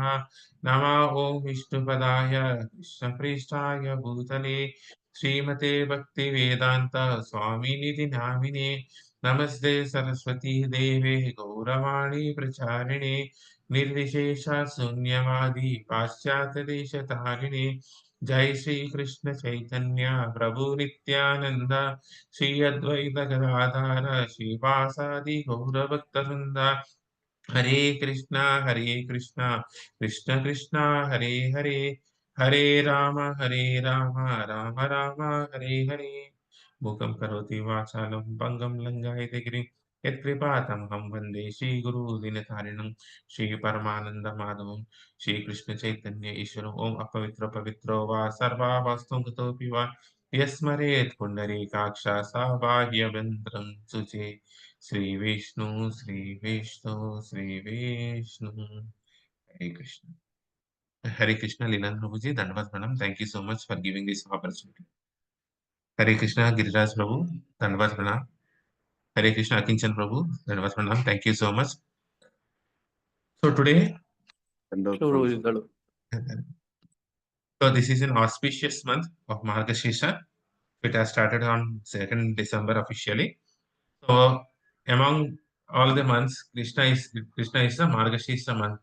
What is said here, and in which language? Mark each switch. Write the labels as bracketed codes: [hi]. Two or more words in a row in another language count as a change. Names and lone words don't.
[sa] नमः ॐ विष्णुपदाय कृष्णप्रेष्ठाय भूतले श्रीमते भक्तिवेदान्त स्वामिनिधि नामिने नमस्ते सरस्वती देवे गौरवाणी प्रचारिणे निर्विशेष शून्यवादी पाश्चात्यदेशतारिणे जय श्री कृष्ण चैतन्य प्रभु नित्यानंद श्री अद्वैत गदाधर श्रीवासादि गौरभक्तवृंद हरे कृष्णा कृष्ण कृष्णा हरे हरे हरे राम राम राम हरे हरे मूकं करोति वाचालं भङ्गं लङ्घयते गिरिं यत्कृपातमहं वन्दे श्रीगुरुदिनतारिणं श्रीपरमानन्दमाधवं श्रीकृष्णचैतन्य ईश्वरम् ॐ अपवित्रो पवित्रो वा सर्वावस्थं गतोऽपि वा यस्मरेत् पुण्डरीकाक्षा सा बाह्यभ्यन्तरं शुचे [hi] श्री विष्णु हरे कृष्ण हरे कृष्ण लीलांद्र प्रभु जी दंडवत प्रणाम [en] thank you so much for giving this opportunity [hi] हरे कृष्णा गिरिराज प्रभु धन्यवाद प्रणाम हरे कृष्णा अकिंचन प्रभु धन्यवाद प्रणाम [en] thank you so much so today ಶುರುಗಳು so this is an auspicious month of Margashira. It has started on 2nd December officially. So among all the months Krishna is the Margashira month.